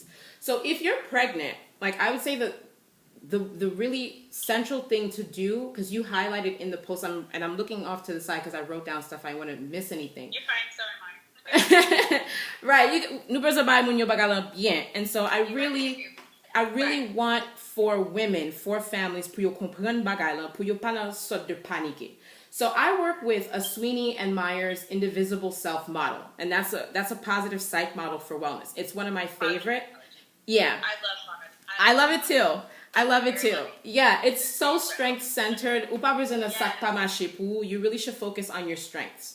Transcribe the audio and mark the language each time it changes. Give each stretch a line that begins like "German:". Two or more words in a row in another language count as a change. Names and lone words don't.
English: So if you're pregnant, like I would say the really central thing to do, because you highlighted in the post, and I'm looking off to the side because I wrote down stuff, I want to miss anything. You're fine, so am I. Right, and so I really want for women, for families,
Haitian Creole: pour yo comprendre bagay lan, pour yo pas nan sorte de paniquer.
English: So I work with a Sweeney and Myers indivisible self model, and that's a positive psych model for wellness. It's one of my favorite. Yeah, I love it too. I love it too. Yeah, it's so strength centered. You really should focus on your strengths.